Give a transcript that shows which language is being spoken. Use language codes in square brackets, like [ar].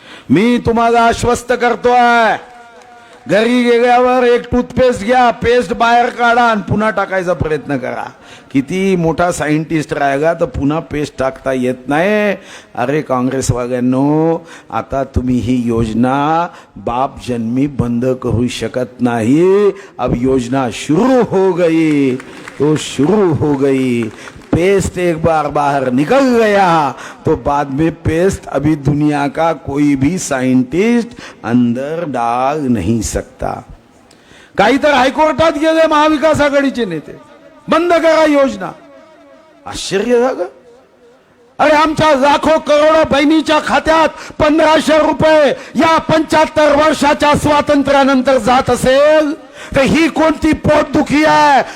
[mr] मी तुम्हाला आश्वस्त करतोय, घरी गेल्यावर एक टूथपेस्ट घ्या, पेस्ट बाहेर काढा आणि पुन्हा टाकायचा प्रयत्न करा। किती मोठा सायंटिस्ट राहिला तर पुन्हा पेस्ट टाकता येत नाही। अरे काँग्रेसवाल्यांनो, आता तुम्ही ही योजना बाप जन्मी बंद करू शकत नाही। [hi] अब योजना शुरू हो गई तो शुरू हो गई। पेस्ट एक बार बाहर निकल गया तो बाद में पेस्ट अभी दुनिया का कोई भी साइंटिस्ट अंदर डाल नहीं सकता। [mr] काही तर हायकोर्टात गेले महाविकास आघाडीचे नेते, बंद करा योजना। आश्चर्य झालं। अरे आमच्या लाखो करोडो बहिणीच्या खात्यात 1,500 रुपये या 75 वर्षाच्या स्वातंत्र्यानंतर जात असेल तर ही कोणती पोटदुखी आहे?